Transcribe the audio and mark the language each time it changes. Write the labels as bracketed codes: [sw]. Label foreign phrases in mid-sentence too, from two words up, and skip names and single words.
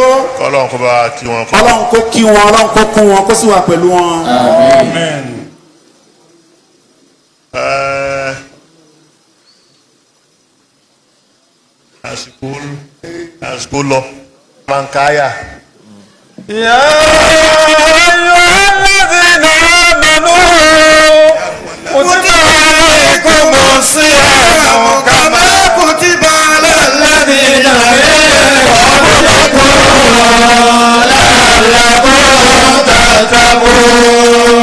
[yo] Ọlọ́run kó bá kí wọn. Ọlọ́run kó kí wọn Ọlọ́run kó kún wọn kó sì wà pẹ̀lú wọn. Amen. àsìkò lọ. mankaya. [ar] يا أيها الذين آمنوا كتب عليكم الصيام كما كتب على الذين من قبلكم لعلكم تتقون.